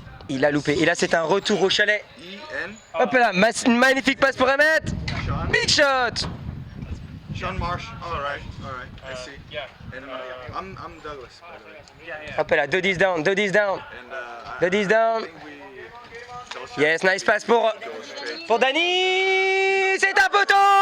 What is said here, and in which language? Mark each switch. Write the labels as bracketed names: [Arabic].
[French] Et là c'est un retour au chalet. Hop là, une magnifique passe pour Emmett! [English] Big shot! Sean Marsh. All right. I see. Yeah. And I'm Douglas, by the way. Hop là, Dodi's down. And Dodi's down. I think we Yes, nice pass [French] pour Dani. C'est un poteau.